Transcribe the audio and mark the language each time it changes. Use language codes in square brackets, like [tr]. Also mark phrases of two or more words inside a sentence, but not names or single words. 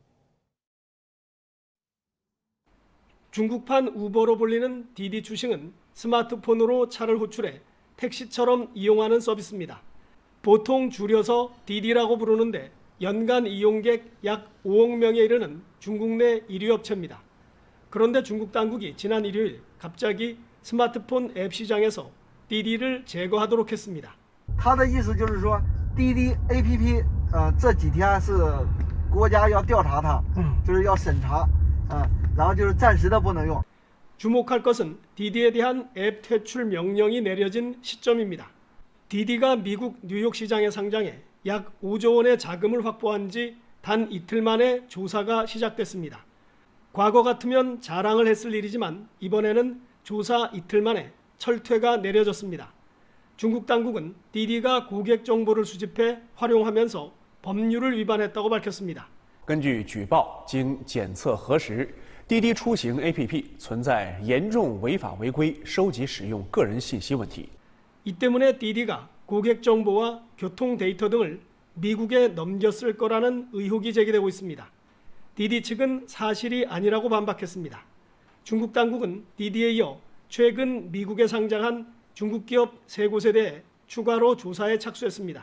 [ko] 중국판 우버로 불리는 디디 추싱은 스마트폰으로 차를 호출해 택시처럼 이용하는 서비스입니다. 보통 줄여서 디디라고 부르는데 연간 이용객 약 5억 명에 이르는 중국 내 1위 업체입니다. 그런데 중국 당국이 지난 일요일 갑자기 스마트폰 앱 시장에서 디디를 제거하도록 했습니다. [zh] 他的意思就是说，滴滴 APP， 这几天是国家要调查它，就是要审查，然后就是暂时的不能用。 [ko] 주목할 것은 디디에 대한 앱 퇴출 명령이 내려진 시점입니다. 디디가 미국 뉴욕 시장에 상장해 약 5조 원의 자금을 확보한 지 단 이틀 만에 조사가 시작됐습니다. 과거 같으면 자랑을 했을 일이지만 이번에는 조사 이틀 만에 철퇴가 내려졌습니다. 중국 당국은 디디가 고객 정보를 수집해 활용하면서 법률을 위반했다고 밝혔습니다. [zh] 根据举报，经检测核实，滴滴出行 APP 存在严重违法违规、收集使用个人信息问题。 [ko] 이 때문에 디디가 고객 정보와 교통 데이터 등을 미국에 넘겼을 거라는 의혹이 제기되고 있습니다. 디디 측은 사실이 아니라고 반박했습니다. 중국 당국은 디디에 이어 최근 미국에 상장한 중국 기업 3곳에 대해 추가로 조사에 착수했습니다.